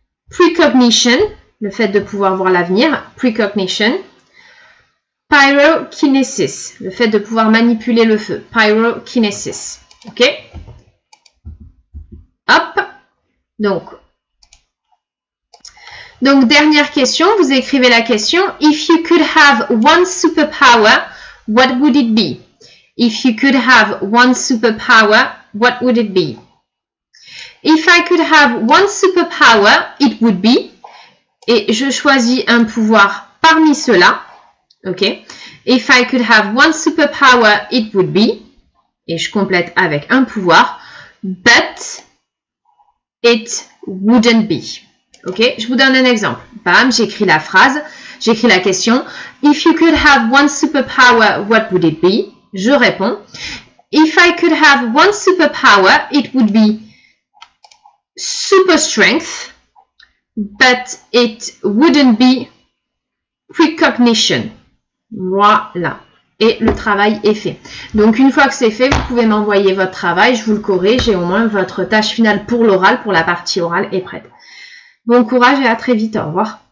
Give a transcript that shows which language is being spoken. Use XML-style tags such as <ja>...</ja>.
<fr>precognition, le fait de pouvoir voir l'avenir, precognition, pyrokinésis, le fait de pouvoir manipuler le feu, pyrokinésis. Ok? Hop. Donc, dernière question, vous écrivez la question.</fr> <en>If you could have one superpower, what would it be? If you could have one superpower, what would it be? If I could have one superpower, it would be.</en> <fr>Et je choisis un pouvoir parmi ceux-là. Ok?</fr> <en>If I could have one superpower, it would be.</en> <fr>Et je complète avec un pouvoir.</fr> <en>But it wouldn't be.</en> <fr>Ok? Je vous donne un exemple. Bam, j'écris la phrase. J'écris la question.</fr> <en>If you could have one superpower, what would it be?</en> <fr>Je réponds.</fr> <en>If I could have one superpower, it would be super strength, but it wouldn't be precognition.</en> <fr>Voilà. Et le travail est fait. Donc, une fois que c'est fait, vous pouvez m'envoyer votre travail. Je vous le corrige et au moins votre tâche finale pour l'oral, pour la partie orale, est prête. Bon courage et à très vite. Au revoir.</fr>